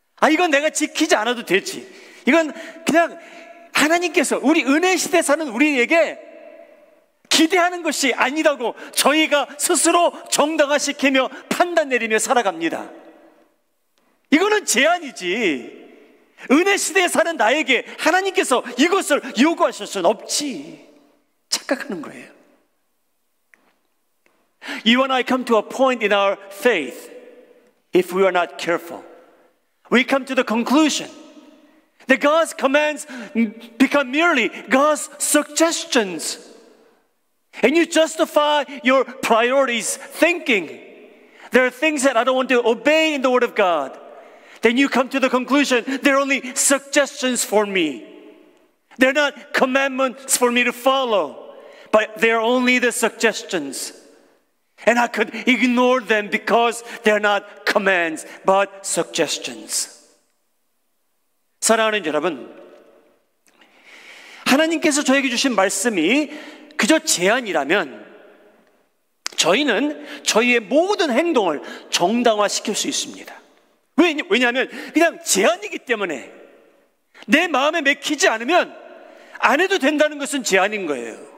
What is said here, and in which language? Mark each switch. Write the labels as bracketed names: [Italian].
[Korean] 이건 내가 지키지 않아도 되지, 이건 그냥 하나님께서 우리 은혜 시대 사는 우리에게 기대하는 것이 아니라고 저희가 스스로 정당화시키며 판단 내리며 살아갑니다. 이거는 제안이지, 은혜 시대에 사는 나에게 하나님께서 이것을 요구하실 수는 없지, 착각하는 거예요. [English] You and I come to a point in our faith, if we are not careful, we come to the conclusion that God's commands become merely God's suggestions. And you justify your priorities thinking there are things that I don't want to obey in the Word of God. Then you come to the conclusion they're only suggestions for me. They're not commandments for me to follow, but they're only the suggestions. And I could ignore them because they're not commands, but suggestions. [Korean] 사랑하는 여러분, 하나님께서 저에게 주신 말씀이 그저 제안이라면 저희는 저희의 모든 행동을 정당화시킬 수 있습니다. 왜냐하면 그냥 제안이기 때문에 내 마음에 맥히지 않으면 안 해도 된다는 것은 제안인 거예요.